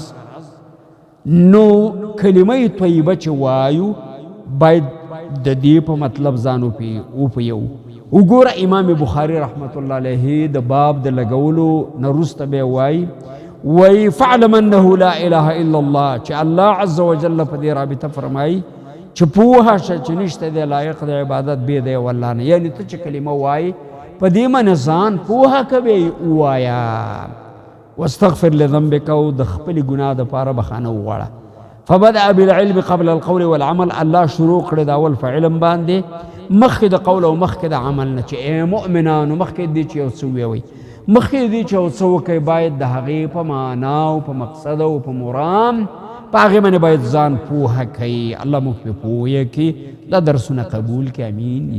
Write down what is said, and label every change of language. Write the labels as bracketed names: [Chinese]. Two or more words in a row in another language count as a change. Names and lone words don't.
[Pashto] نو کلمه طیبه چې وایو باید د دې په مطلب ځان وپوهیو. وګوره امام بخاري [Arabic] رحمت الله علیه [Pashto] د باب د لګولو نه وروسته بیا وایي [Arabic] فاعلم انه لا اله الا الله، [Pashto] چې [Arabic] الله عز وجل [Pashto] په دې رابطه فرمایي چې پوهه شه چې نشته دی لایق د عبادت بې د یو الله نه. یعنې ته چې کلمه وایي په دې منه ځان پوهه کوې ووایه. [Arabic] واستغفر لذنبک، [Pashto] او د خپلې ګناه دپاره بخښنه وغواړه. [Arabic] فبدأ بالعلم قبل القول والعمل. [Pashto] الله شروع کړی د اول په علم باندې مخکې د قول او مخکې د عمل نه چې ای مؤمنانو مخکې دې چې یو څه ووایئ، مخکې دې چې یو څه وکئ باید د هغې په معنا او په مقصد او په مرام په هغې باندې باید ځان پوهه کوي. الله موږ پرې پوهه کړي، دا درسونه قبول کړي.